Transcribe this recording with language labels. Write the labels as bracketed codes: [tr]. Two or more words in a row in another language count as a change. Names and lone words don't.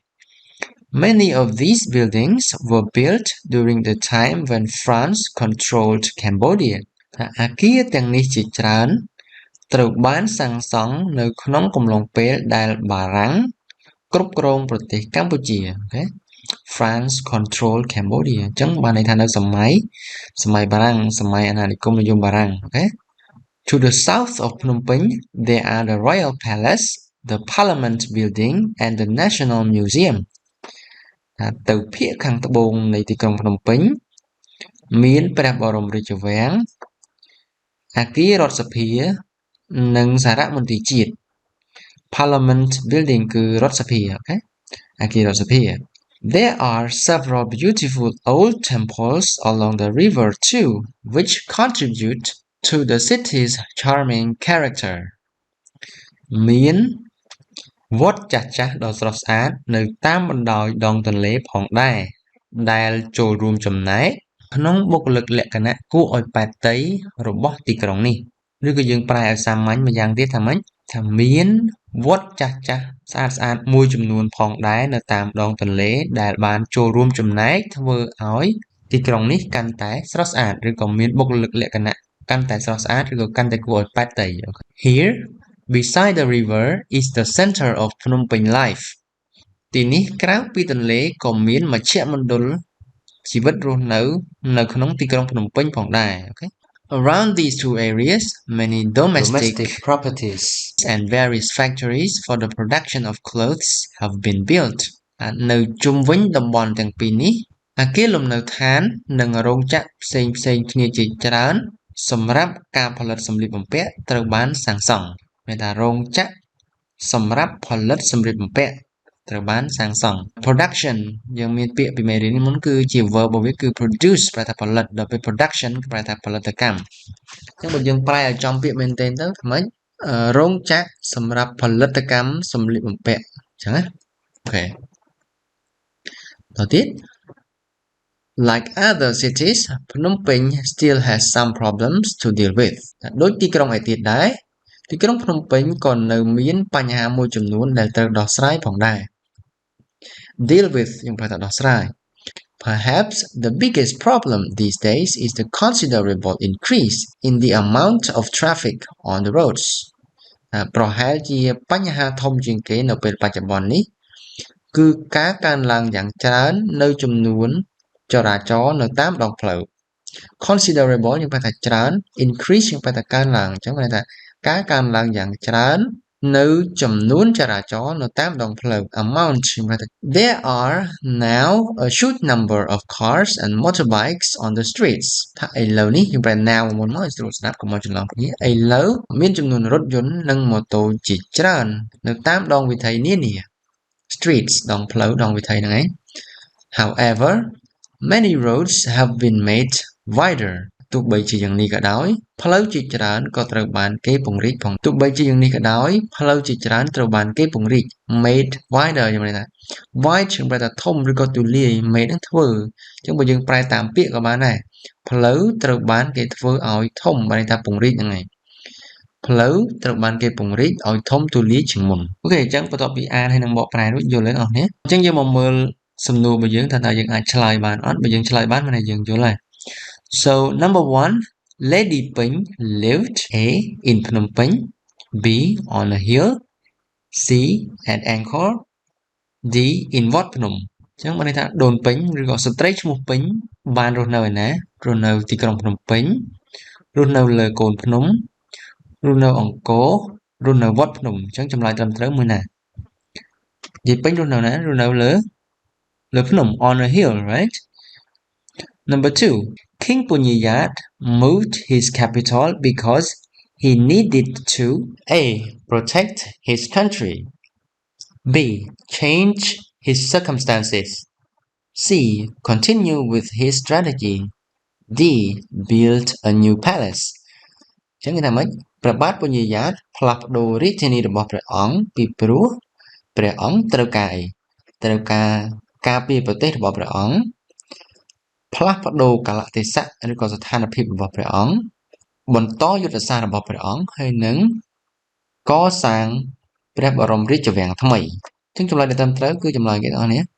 [en] Many of these buildings were built during the time when France controlled Cambodia [km] អគារទាំងនេះជាច្រើនត្រូវបានសាងសង់នៅក្នុងកំឡុងពេល ដែលបារាំងគ្រប់គ្រងប្រទេសកម្ពុជាអូខេ [en] France controlled Cambodia [km] អញ្ចឹងបានន័យថានៅសម័យបារាំងសម័យអាណានិគមនិយមបារាំងអូខេ [en] To the south of Phnom Penh there are the Royal Palace the Parliament Building and the National Museum [km] ទៅភាគខាងត្បូងនៃទីក្រុងភ្នំពេញមានព្រះបរមរាជវាំងអគាររដ្ឋសភានិងសារមន្ទីរជាតិ [en] Parliament building [km] គឺរដ្ឋសភា [en] okay [km] អគាររដ្ឋសភា [en] There are several beautiful old temples along the river too, which contribute to the city's charming character. [km] មានវត្តចាស់ៗដ៏ស្រស់ស្អាតនៅតាមបណ្ដោយដងទន្លេផងដែរដែលចូលរួមចំណែកក្នុងបុគ្គលិកលក្ខណៈគួរឲ្យប៉ែតតី របស់ទីក្រុងនេះឬក៏យើងប្រែឲ្យសាមញ្ញម្យ៉ាងទៀតថាម៉េចថាមានវត្តចាស់ៗស្អាតៗ មួយចំនួនផងដែរនៅតាមដងទន្លេដែលបានចូលរួមចំណែកធ្វើឲ្យទីក្រុងនេះកាន់តែស្រស់ស្អាតឬក៏មានបុគ្គលិកលក្ខណៈកាន់តែស្រស់ស្អាតឬក៏កាន់តែគួរឲ្យប៉ែតតី [en] Here beside the river is the center of Phnom Penh life [km] ទីនេះក្រៅពីទន្លេក៏មានមជ្ឈមណ្ឌលជីវិតរស់នៅក្នុងទីក្រុងភ្នំពេញផងដែរ okay? [en] Around these two areas many domestic properties and various factories for the production of clothes have been built [km] នៅជុំវិញតំបន់ទាំងពីរនេះអគារលំនៅឋាន និងរោងចក្រផ្សេងៗគ្នាជាច្រើនសម្រាប់ការផលិតសម្លៀកបំពាក់ត្រូវបានសាងសង់មានថារោងចក្រ សម្រាប់ផលិតសម្លៀកបំពាក់ត្រូវបានសាងសង់ production យើងមានពាក្យពីមេរៀននេះមុនគឺជា verb របស់វាគឺ produce ប្រែថាផលិតដល់ពេល production ប្រែថាផលិតកម្មអញ្ចឹងបើយើងប្រែឲ្យចំពាក្យមែនទែនទៅថាម៉េចរោងចក្រសម្រាប់ផលិតកម្មសម្លៀកបំពាក់អញ្ចឹងណាអូខេតទៀត [en] Like other cities, Phnom Penh still has some problems to deal with. [km] ដូចទីក្រុងឯទៀតដែរទីក្រុងភ្នំពេញក៏នៅមានបញ្ហាមួយចំនួនដែលត្រូវដោះស្រាយផងដែរ [en] Deal with [km] យើងប្រែថាដោះស្រាយ [en] Perhaps the biggest problem these days is the considerable increase in the amount of traffic on the roads. [km] ប្រហែលជាបញ្ហាធំជាងគេនៅពេលបច្ចុប្បន្ននេះគឺការកើនឡើងយ៉ាងច្រើននៅចំនួនចរាចរណ៍នៅតាមដងផ្លូវ considerable យើងប្រែថាច្រើន increase យើងប្រែថាកើនឡើងអញ្ចឹងមានន័យថាការកើនឡើងយ៉ាងច្រើននៅចំនួនចរាចរណ៍នៅតាមដងផ្លូវ amount យើងប្រែថា [en] There are now a huge number of cars and motorbikes on the streets [km] ថាឥឡូវនេះ យើងប្រែ now មុនមកឲ្យស្រួលស្ដាប់កុំឲ្យច្រឡំគ្នាឥឡូវមានចំនួនរថយន្តនិងម៉ូតូជាច្រើននៅតាមដងវិថីនានា streets ដងផ្លូវដងវិថីហ្នឹងឯង [en] However many roads have been made wider [km] ទោះបីជាយ៉ាងនេះក៏ដោយផ្លូវជាច្រើនក៏ត្រូវបានគេពង្រីកផងទោះបីជាយ៉ាងនេះក៏ដោយផ្លូវជាច្រើនត្រូវបានគេពង្រីក [en] made wider [km] យ៉ាងនេះថា wide យើងប្រែថាធំឬក៏ទូលាយ made នឹងធ្វើអញ្ចឹងបើយើងប្រែតាមពាក្យក៏បានដែរផ្លូវ ត្រូវបានគេធ្វើឲ្យធំបានន័យថាពង្រីកហ្នឹងឯងផ្លូវត្រូវបានគេពង្រីកឲ្យធំទូលាយជាងមុនអូខេអញ្ចឹងបន្ទាប់ពីអានហើយនឹងបកប្រែរួចយល់ទេបងប្អូនអញ្ចឹងយើងមកមើលសំណួររបស់យើងថាតើយើងអាចឆ្លើយបានអត់បើយើងឆ្លើយបានមានន័យយើងយល់ហើយ [en] So number 1 Lady Peng lived A in Phnom Penh B on a hill C at Angkor D in Wat Phnom [km] អញ្ចឹងបានន័យថាដូនពេញឬក៏ស្ត្រីឈ្មោះពេញបានរស់នៅឯណារស់នៅទីក្រុងភ្នំពេញរស់នៅលើកូនភ្នំរស់នៅអង្គររស់នៅវត្តភ្នំអញ្ចឹងចម្លើយត្រឹមត្រូវមួយណាយាយពេញរស់នៅណារស់នៅលើភ្នំ [en] on a hill right Number 2 King Punyayat moved his capital because he needed to A. Protect his country B. Change his circumstances C. Continue with his strategy D. Build a new palace [km] ចឹងគេថាម៉េចព្រះបាទពញ្ញាយ៉ាតផ្លាស់ប្ដូររាជធានីរបស់ព្រះអង្គពីព្រោះព្រះអង្គត្រូវការអីត្រូវការពារប្រទេសរបស់ព្រះអង្គផ្លាស់ប្ដូរកាលៈទេសៈឬក៏ស្ថានភាពរបស់ព្រះអង្គបន្តយុទ្ធសាស្ត្ររបស់ព្រះអង្គហើយនឹងកសាងព្រះបរមរាជវាំងថ្មីអញ្ចឹងចម្លើយដែលត្រឹមត្រូវគឺចម្លើយគេទាំងអស់នេះ